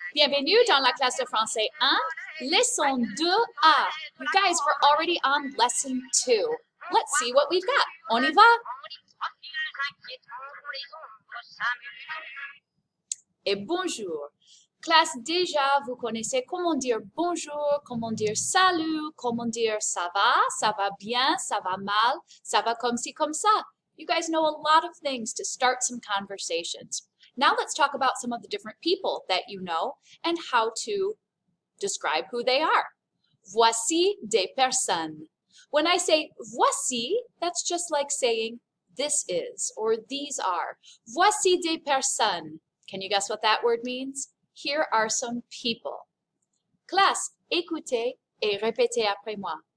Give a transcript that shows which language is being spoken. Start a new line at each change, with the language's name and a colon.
French: Bienvenue dans la classe de français 1, leçon 2A.
English: You guys were already on lesson 2. Let's see what we've got.
French: On y va? Et bonjour. Classe, déjà, vous connaissez comment dire bonjour, comment dire salut, comment dire ça va bien, ça va mal, ça va comme ci, comme ça.
English: You guys know a lot of things to start some conversations. Now let's talk about some of the different people that you know and how to describe who they are.
French: Voici des personnes.
English: When I say voici, that's just like saying this is or these are.
French: Voici des personnes.
English: Can you guess what that word means? Here are some people.
French: Classe, écoutez et répétez après moi.